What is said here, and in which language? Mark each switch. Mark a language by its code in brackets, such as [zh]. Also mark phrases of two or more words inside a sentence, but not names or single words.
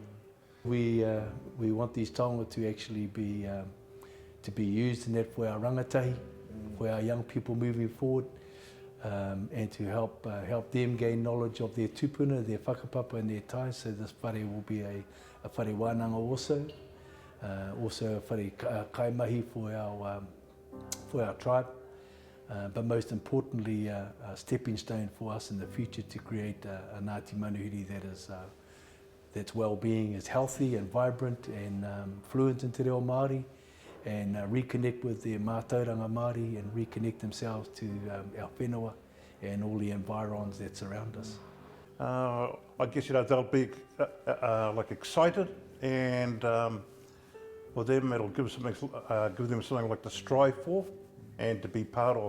[en] We want these taonga to actually be used in that for our rangatahi, for our young people moving forward, and to help them gain knowledge of their tupuna, their whakapapa and their ties. So this whare will be a [mi] whare wānanga [en] also a [mi] whare kaimahi [en] for our tribe, but most importantly a stepping stone for us in the future to create a Ngāti Manuhiri that's well-being, is healthy and vibrant and fluent in [mi] te reo Māori, [en] and reconnect with their [mi] mātauranga Māori [en] and reconnect themselves to our whenua and all the environs that surround us. I guess they'll be like excited, and for them it'll give them something like to strive for and to be part of.